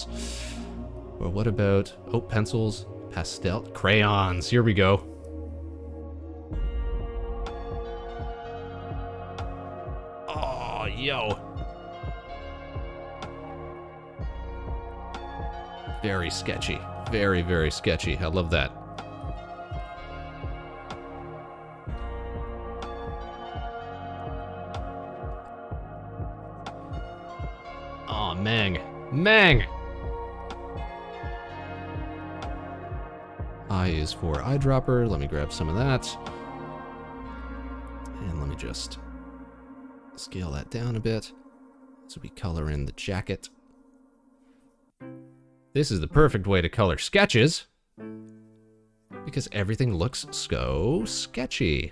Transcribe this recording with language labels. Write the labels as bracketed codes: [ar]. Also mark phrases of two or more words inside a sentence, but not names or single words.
[en] Or what about, oh, pencils, pastel, crayons, here we go. Oh, yo. Very sketchy. Very, very sketchy. I love that. Oh, Mang. Mang! I is for eyedropper. Let me grab some of that. And let me just scale that down a bit so we color in the jacket. This is the perfect way to color sketches because everything looks so sketchy.